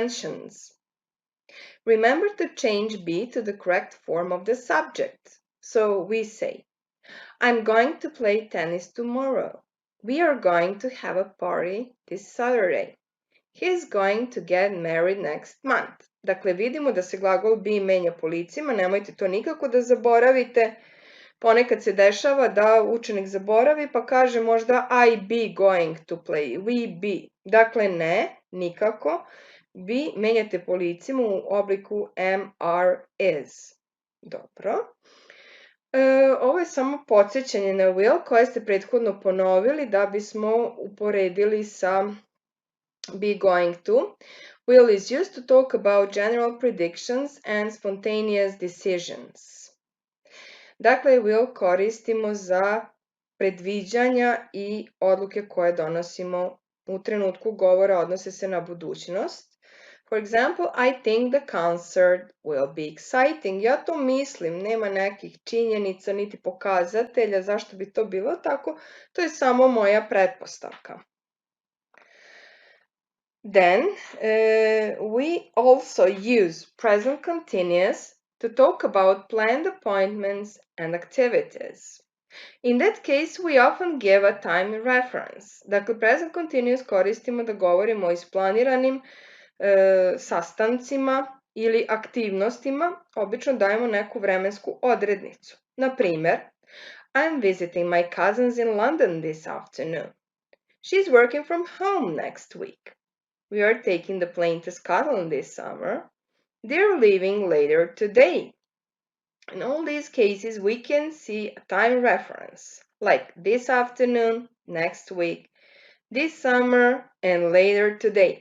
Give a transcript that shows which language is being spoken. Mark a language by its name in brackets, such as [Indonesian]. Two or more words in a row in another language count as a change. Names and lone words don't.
[English] Remember to change be to the correct form of the subject. So we say, I'm going to play tennis tomorrow. We are going to have a party this Saturday. He's going to get married next month. [Serbian] Dakle, vidimo da se glagol be menja po licima, nemojte to nikako da zaboravite. Ponekad se dešava da učenik zaboravi pa kaže možda [English] I be going to play, we be. [Serbian] Dakle, ne, nikako. Be menjate po licima u obliku am, are, is. Dobro. Ovo je samo podsjećanje na will koje ste prethodno ponovili da bismo uporedili sa [English] be going to. Will is used to talk about general predictions and spontaneous decisions. [Serbian] Dakle, will koristimo za predviđanja i odluke koje donosimo u trenutku govora, odnose se na budućnost. [English] For example, I think the concert will be exciting. [Serbian] Ja to mislim, nema nekih činjenica niti pokazatelja zašto bi to bilo tako, to je samo moja pretpostavka. [English] Then, we also use present continuous to talk about planned appointments and activities. In that case, we often give a time reference. [Serbian] Dakle, [English] present continuous [Serbian] koristimo da govorimo o isplaniranim sastancima ili aktivnostima, obično dajemo neku vremensku odrednicu. Na primer, [English] I'm visiting my cousins in London this afternoon. She's working from home next week. We are taking the plane to Scotland this summer. They're leaving later today. In all these cases, we can see a time reference, like this afternoon, next week, this summer, and later today.